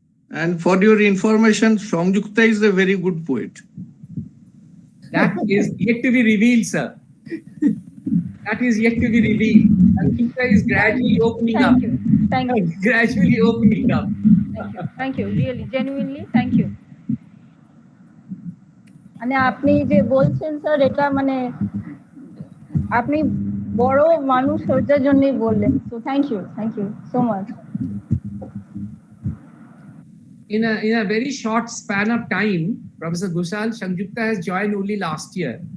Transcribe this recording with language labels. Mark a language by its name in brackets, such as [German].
[English] And for your information, Songjukta is a very good poet. That is yet to be revealed, sir. That is yet to be revealed. Sangeeta is gradually opening up. Thank you. Thank you. Gradually opening up. Thank you. Thank you. Really, genuinely, thank you. [Bangla] মানে আপনি যে বলছেন sir এটা মানে আপনি বড় মানুষ হওয়ার জন্যই বললেন so thank you so much [English] In a very short span of time, Professor Ghoshal, Sanjukta has joined only last year.